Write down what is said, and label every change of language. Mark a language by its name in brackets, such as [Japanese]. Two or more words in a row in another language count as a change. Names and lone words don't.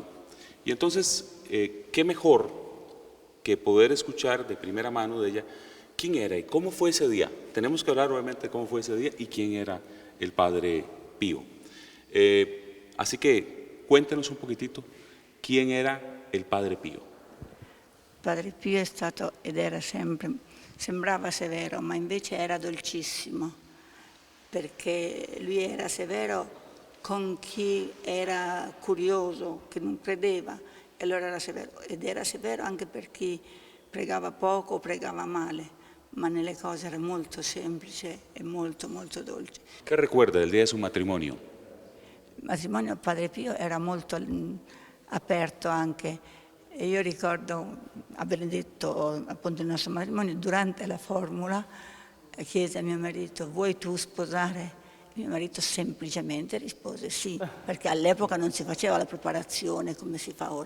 [Spanish] Y entonces, ¿qué mejor que poder escuchar de primera mano de ella quién era y cómo fue ese día? Tenemos que hablar obviamente de cómo fue ese día y quién era el Padre Pío. Así que cuéntenos un poquitito quién era il Padre Pio. [Italian] Padre Pio è stato ed era sempre, sembrava severo, ma invece era dolcissimo, perché lui era severo con chi era curioso, che non credeva, e allora era severo. Ed era severo anche per chi pregava poco o pregava male, ma nelle cose era molto semplice e molto, molto dolce. [Spanish] ¿Qué recuerda del día de su matrimonio? [Italian] Il matrimonio del Padre Pio era molto aperto anche. E io ricordo aver detto appunto il nostro matrimonio, durante la formula chiese a mio marito: vuoi tu sposare? Mio marito semplicemente rispose sì, perché all'epoca non si faceva la preparazione come si fa ora.